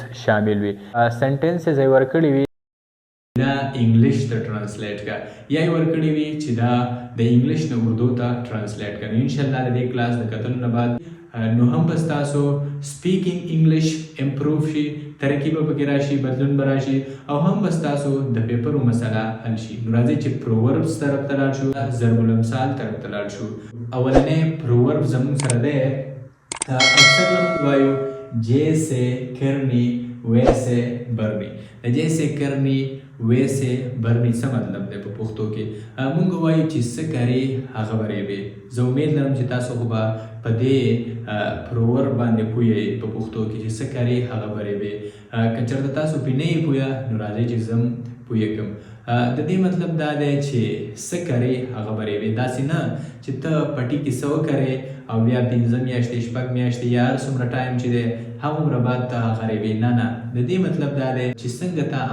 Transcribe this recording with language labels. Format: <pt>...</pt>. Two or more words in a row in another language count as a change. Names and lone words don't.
<ps>شامل وي سنټنسز یې ورکړي وي دا انګلیش ته ټرانسلیټ کا یا یې ورکړي وي چې دا د انګلیش نه اردو ته ټرانسلیټ کا نو انشاءالله د دې کلاس د کتلو نه بعد نو هم به ستاسو</ps> <en>speaking English</en> <ps>امپروف شي ترقي به پکې راشي بدلون به راشي او هم به ستاسو د پیپرو مسله حل شي نو راځئ چې پرووربس طرف ته لاړ شو ضرب الامثال طرف ته لاړ شو اولنی پروورب زموږ سره دی اکثر موږ وایو</ps> <ur>جیسے کرنی ویسے برنی</ur> <ps>د</ps> <ur>جیسے کرنی ویسے برنی</ur> <ps>څه مطلب دی په پښتو کې موږ وایو چې څه کوې هغه به ریبې زه امید لرم چې تاسو خو به په دې پروورب باندې پوهیږئ په پښتو کې چې څه کوې هغه به ریبې که چېرته تاسو پرې نه یې پوهه نو راځئ چې زه هم پوهه کړم د دې مطلب دا دی چې څه کوې هغه به ریبې داسې نه چې ته پټي کې څه وکړې او بیا 5 میاشتې 6 میاشتې یا هر څومره ټایم چې دی هغومره بعد ته هغه ریبې نه نه د دې مطلب دا دی چې څنګه ته</ps>